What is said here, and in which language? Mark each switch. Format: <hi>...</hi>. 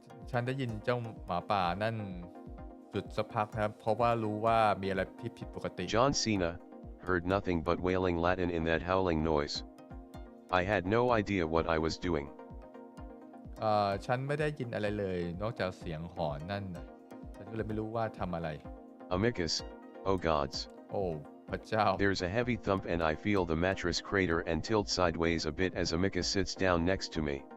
<th>ฉันได้ยินเจ้าหมาป่านั่นหยุดสักพักนะครับเพราะว่ารู้ว่ามีอะไรผิดปกติ</th> <en>John Cena, heard nothing but wailing Latin in that howling noise. I had no idea what I was doing.</en> <th>ฉันไม่ได้ยินอะไรเลยนอกจากเสียงหอนนั่นนะฉันก็เลยไม่รู้ว่าทำอะไร</th> <en>Amicus, oh gods.</en> <th>โอ้พระเจ้า</th> <en>There's a heavy thump and I feel the mattress crater and tilt sideways a bit as Amicus sits down next to me.</en>